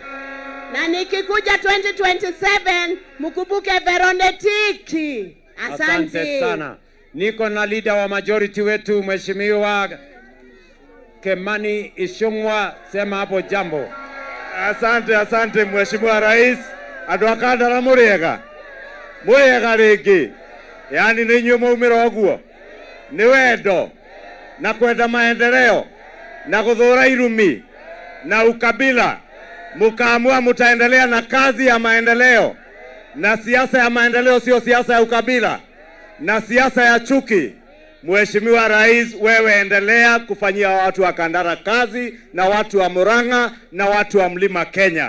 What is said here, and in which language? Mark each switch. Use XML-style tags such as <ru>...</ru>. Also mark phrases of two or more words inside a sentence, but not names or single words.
<sw>Na nikikuja 2027 mkumbuke Veronetiki. Asante sana. Niko na leader wa majority wetu Mheshimiwa Kimani Ichung'wah, sema hapo jambo. Asante Mheshimiwa Rais.</sw> <ki>Andũ a Kandara mũrĩega rĩngĩ. Yani nĩ inyuĩ maumĩra ũguo, nĩ wendo na kwenda maendeleo na gũthũra irumi na ukabila,</ki> <sw>mukaamua mutaendelea na kazi ya maendeleo, na siasa ya maendeleo sio siasa ya ukabila na siasa ya chuki. Mheshimiwa Rais, wewe endelea kufanyia watu wa Kandara kazi na watu wa Murang'a na watu wa Mlima Kenya.</sw>